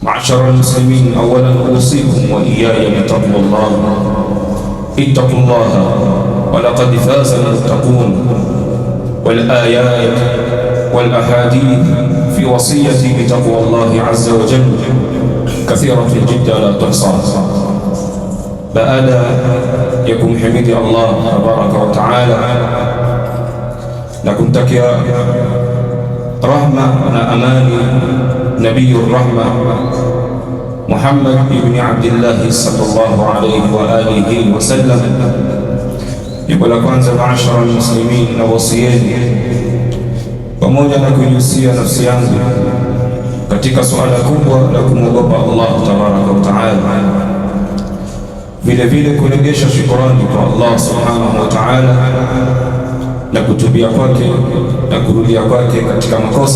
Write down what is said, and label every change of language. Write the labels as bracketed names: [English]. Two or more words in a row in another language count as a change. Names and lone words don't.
[Arabic] معشر المسلمين، أولا أوصيكم وإياي بتقوى الله. اتقوا الله ولقد فاز المتقون. والآيات والأحاديث في وصيتي بتقوى الله عز وجل كثيرة جدا لا تحصى. [Swahili] baada ya kumhimidi Allah [Arabic] تبارك وتعالى [Swahili] na kumtakia rahma na amani [Arabic] نبي الرحمة [Swahili] Muhammad ibn Abdullah [Arabic] صلى الله عليه وعلى آله وسلم, [Swahili] jambo la kwanza, [Arabic] معاشر المسلمين, [Swahili] na wasieni pamoja na kujihusia nafsi yangu katika suala kubwa la kumwogopa Allah [Arabic] تبارك وتعالى, [Swahili] vile vile kurejesha shukrani kwa Allah [Arabic] سبحانه وتعالى [Swahili] na kutubia kwake na kurudia kwake katika makosa.